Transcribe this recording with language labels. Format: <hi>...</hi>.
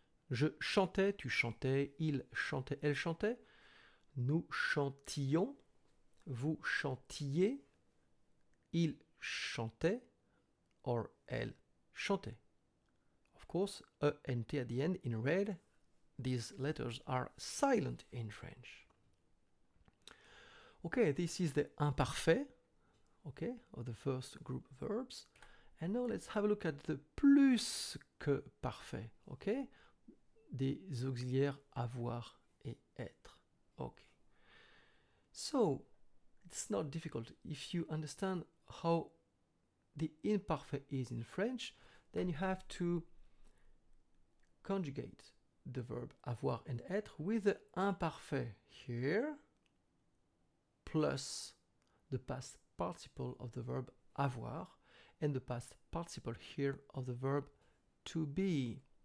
<fr>Je chantais, tu chantais, il chantait, elle chantait, nous chantions, vous chantiez, il chantait, or elle chantait.</fr> <en>Of course, E and T at the end in red, these letters are silent in French. Okay, this is the imparfait, okay, of the first group verbs. And now let's have a look at the plus que parfait, okay?</en> <fr>Des auxiliaires avoir et être.</fr> <en>Okay. So, it's not difficult. If you understand how the imperfect is in French, then you have to conjugate the verb avoir and être with the imparfait here plus the past participle of the verb avoir and the past participle here of the verb to be.</en>